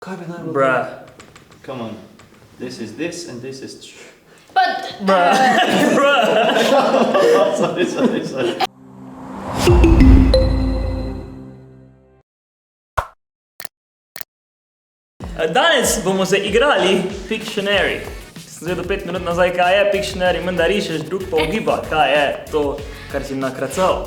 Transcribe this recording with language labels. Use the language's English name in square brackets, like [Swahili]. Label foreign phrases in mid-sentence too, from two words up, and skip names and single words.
[Slovenian] Kaj bi najbolj... [English] Bruh. Come on. This is this and this is... But... Bruh. Bruh. Sorry. [Slovenian] Danes bomo se igrali Pictionary. Sem zvedel 5 minut nazaj, kaj je Pictionary, menda rišeš, drug pa ugiba, kaj je to, kar si nakracal.